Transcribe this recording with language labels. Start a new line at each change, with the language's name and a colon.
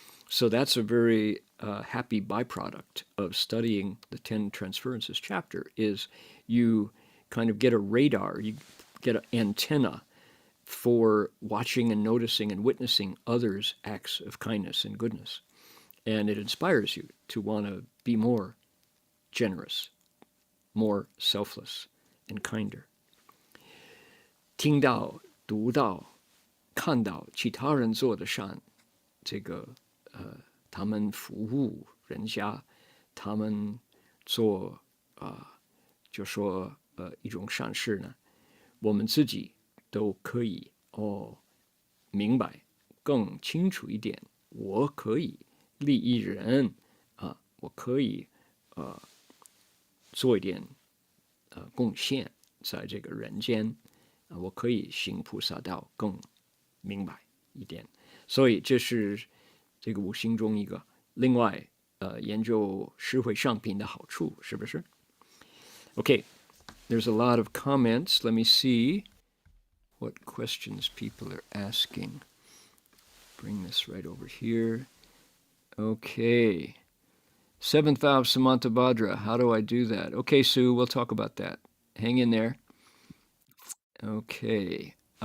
English: So that's a very happy byproduct of studying the Ten Transferences chapter, is you kind of get a radar, you get an antenna for watching and noticing and witnessing others' acts of kindness and goodness. And it inspires you to want to be more generous, more selfless, and kinder.
Chinese: 听到、读到、看到其他人做的善，这个他们服务人家，他们做就说一种善事呢，我们自己都可以明白更清楚一点，我可以利益人我可以做一点贡献在这个人间，我可以行菩萨道更明白一点，所以这是这个五行中一个另外研究十回向品的好处，是不是 ？
English: Okay, there's a lot of comments. Let me see what questions people are asking. Bring this right over here. Okay. Seventh vow of Samantabhadra. How do I do that? Okay, Sue, we'll talk about that. Hang in there. Okay.